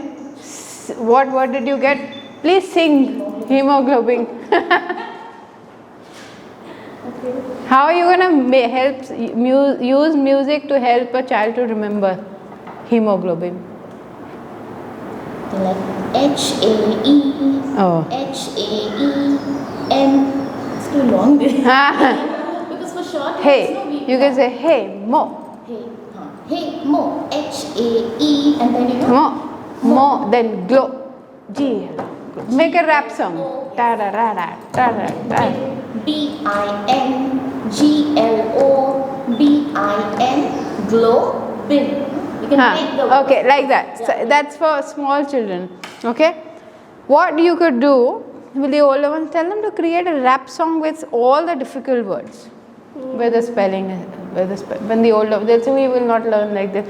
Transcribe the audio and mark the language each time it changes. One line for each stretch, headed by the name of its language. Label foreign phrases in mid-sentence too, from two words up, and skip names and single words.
English: What word did you get? Please sing hemoglobin. How are you going to help use music to help a child to remember hemoglobin? Like H-A-E, Oh. H-A-E-M. It's too long. Because for short, Hey, you can say hey, mo. Hey, mo. H-A-E, and then you know. Mo, then glow. G. Make a rap song. Ta da da da da da da. B-I-N-G-L-O-B-I-N, glow, bin. You can make the word. Okay, like that. So that's for small children. Okay. What you could do, will the older ones tell them to create a rap song with all the difficult words, where the spelling is, when the older, they'll say we will not learn like this.